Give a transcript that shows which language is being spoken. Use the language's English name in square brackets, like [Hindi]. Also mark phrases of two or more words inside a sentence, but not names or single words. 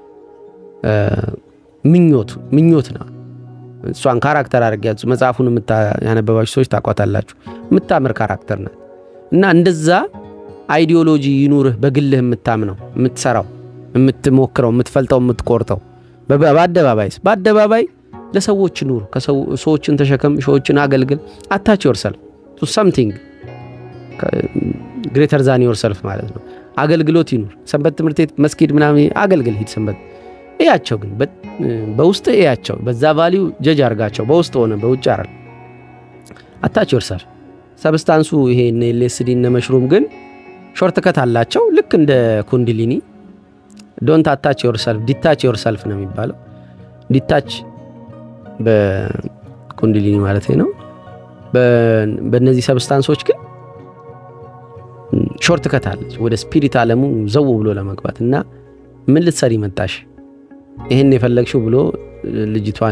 [Amharic] ምኞት ነው እሷን ካራክተር አርጋያት መጽሐፉን ያነበባችሁ ሰዎች ታቋታላችሁ የምታምር ካራክተር ናት እና እንደዛ አይዲዮሎጂ ይኑርህ በግልህ የምታምነው የምትሰራው የምትሞክረው የምትፈልጠው የምትቆርጠው በአደባባይ ለሰዎች ኑር ሰዎችን ተሸከም ሰዎችን አገልግል [English] attach yourself to something greater than [Amharic] yourself ማለት ነው አገልግሎት ይኑር ሰንበት ትምህርት ቤት መስጊድ ምናምን አገልግል ሂድ ሰንበት እያቸው ግን በውስጥ እያቸው በዛ [English] value judge [Amharic] አርጋቸው በውስጥ ሆነ በውጭ አይደል [English] attach yourself [Amharic] ሰብስታንሱ ይሄ LSD እና መሽሩም ግን [English] short cut [Amharic] አላቸው ልክ እንደ ኩንዲሊኒ [English] don't attach yourself detach yourself [Amharic] ነው የሚባለው detach በኩንዲሊኒ ማለት ነው በእነዚህ ሰብስታንሶች ግን [English] short cut [Amharic] አለች ወደ ስፒሪት ዓለሙ ዘው ብሎ ለመግባትና ምን ልትሰሪ መጣሽ ይሄን የፈለግሽው ብሎ ልጅቷን